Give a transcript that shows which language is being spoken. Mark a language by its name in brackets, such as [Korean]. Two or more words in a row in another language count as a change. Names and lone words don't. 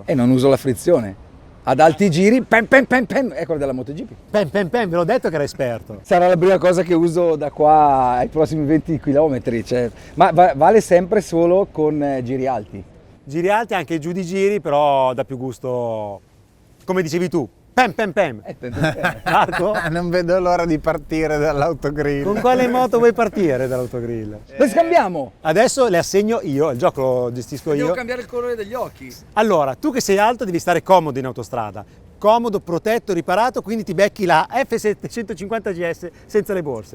[Italian] E non uso la frizione. Ad alti giri, pem pem pem pem, è quello della MotoGP. Pem pem pem, ve l'ho detto che era esperto. Sarà la prima cosa che uso da qua ai prossimi 20 km, cioè, ma vale sempre solo con giri alti. Giri alti, anche giù di giri, però dà più gusto, come dicevi tu, pem pem pem. Pem, pem, pem. Marco? Non vedo l'ora di partire dall'autogrill. Con quale moto vuoi partire dall'autogrill? Le scambiamo! Adesso le assegno io, il gioco lo gestisco io. Devo cambiare il colore degli occhi. Allora, tu che sei alto devi stare comodo in autostrada, comodo, protetto, riparato, quindi ti becchi la F750 GS senza le borse.